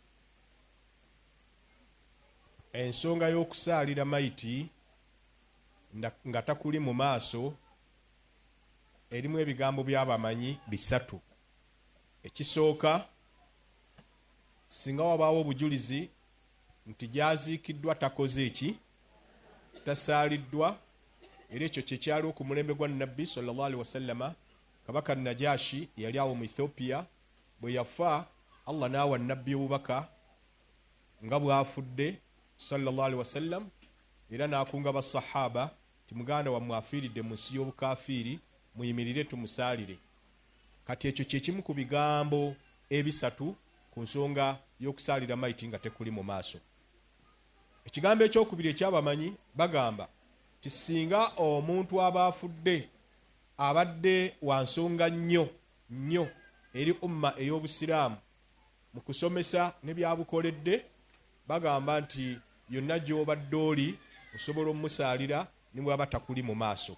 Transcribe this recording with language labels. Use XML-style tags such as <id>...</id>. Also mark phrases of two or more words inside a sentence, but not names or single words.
<lg>Ensonga y'okusaalira mayiti nga takuli mu maaso erimu ebigambo by'abamanyi 3. Ekisooka, singa wabaawo obujulizi nti gyaziikiddwa takoze eki, tasaaliddwa, era ekyo kyekyali okumulembe gwa Nabbi</lg> <ar>sallallahu alaihi wasallama.</ar> <lg>Kabaka Najashi yali awo mu Ethiopia, bwe yafa Allah n'awa Nabbi obubaka nga bw'afudde</lg> <ar>sallallahu alaihi wasallam,</ar> <lg>era n'akunga basahaba ti muganda wammwe afiiridde mu nsi y'obukafiiri, muyimirire tumusaalire. Kati ekyo kyekimu ku bigambo 3 ku nsonga y'okusaalira mayiti nga tekuli mu maaso. Ekigambo ekyokubiri ekyabamanyi bagamba ti singa omuntu aba afudde abadde wa nsonga nnyo eri umma ey'obusiraamu mu kusomesa ne byabukoledde, bagamba nti yonna gy'obadde oli osobola omusaalira ne bw'aba takuli mu maaso.</lg>